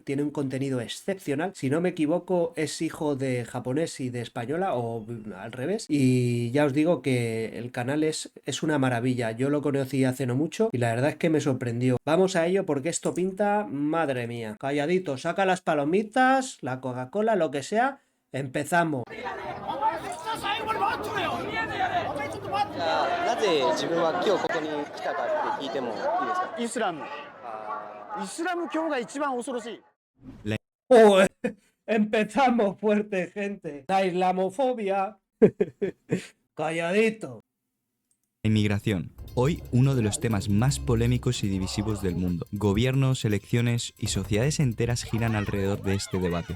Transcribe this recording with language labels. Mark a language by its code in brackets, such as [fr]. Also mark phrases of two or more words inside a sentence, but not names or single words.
[es] Tiene un contenido excepcional. Si no me equivoco, es hijo de japonés y de española o al revés. Y ya os digo que el canal es una maravilla. Yo lo conocí hace no mucho y la verdad es que me sorprendió. Vamos a ello porque esto pinta, madre mía. Calladito, saca las palomitas, la Coca-Cola, lo que sea. Empezamos. [ja] じゃあなぜ自分は今日ここに来たかって聞いてもいいですか？イスラム。あイスラム教が一番恐ろしい。 [es] Joder, empezamos fuerte, gente. La islamofobia. Calladito. Inmigración. Hoy uno de los temas más polémicos y divisivos del mundo. Gobiernos, elecciones y sociedades enteras giran alrededor de este debate.